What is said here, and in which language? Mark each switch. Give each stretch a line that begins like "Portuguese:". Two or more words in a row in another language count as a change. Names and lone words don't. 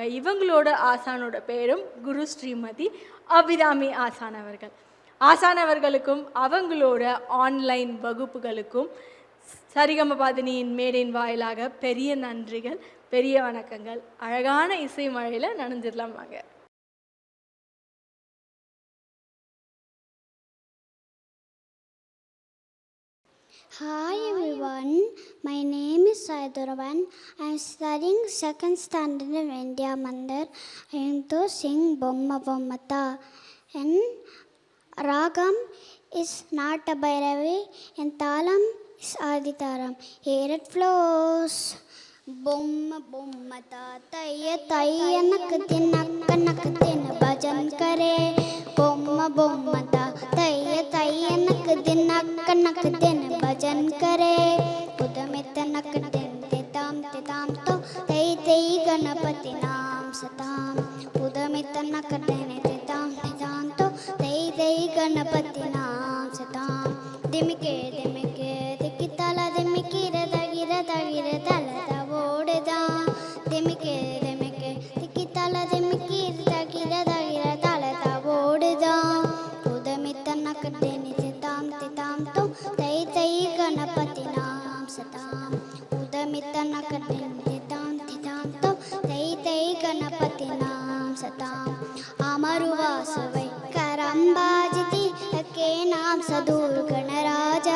Tamil: இவங்களோட ஆசானோட பேரும் குரு ஸ்ரீமதி அபிராமி ஆசான் அவர்கள். ஆசானவர்களுக்கும் அவங்களோட ஆன்லைன் வகுப்புகளுக்கும் சரிகம பந்தியின் மேடையின் வாயிலாக பெரிய நன்றிகள், பெரிய வணக்கங்கள். அழகான இசை மழையில் நனைஞ்சிடலாம் வாங்க.
English: Hi everyone, my name is Sai Duravan. I am studying 2nd standard in India Mandir. I am to sing Bomma Bommata. And Ragam is Nata Bhairavi and Talam is Aditaram. Here it flows. Bomma Bommata Taya Taya Nakadin Nakanakadin Bhajan Kare. Bomma Bommata Taya Taya Nakadin Nakanakadin Bhajan Kare. Udamita Nakadin Titam Titam To Tay Tay Ganapati Nam Satam. Udamita Nakadin Titam Titam To Tay Tay Ganapati Nam Satam. Dimike Dimike Dikitala Dimikira Dagira Dagira Dala Davodeda. Dimike Dimike Dikitala Dimikira Dagira Dagira Dala Davodeda. Udamita Nakadin Titam Titam To Tay Tay Ganapati Nam Satam. Udamita Nakadin Titam Titam To Tay Tay Ganapati Nam Satam. Amaruvasavai Karambajiti Ake Nam Sadur Ganaraja.